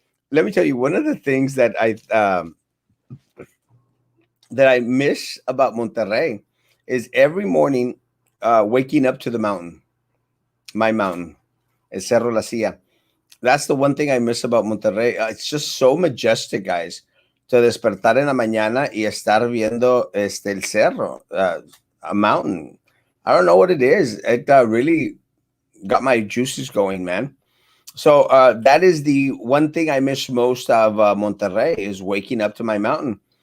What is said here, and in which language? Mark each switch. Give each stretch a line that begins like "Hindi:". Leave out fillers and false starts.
English: Let me tell you, one of the things that I miss about Monterrey is every morning waking up to the mountain, my mountain, El Cerro La Silla. That's the one thing I miss about Monterrey. It's just so majestic, guys. To
Spanish: despertar en la mañana y estar viendo el cerro,
English: a mountain. I don't know what it is. It really got my juices going, man. So that is the one thing I miss most of Monterrey is waking up to my mountain.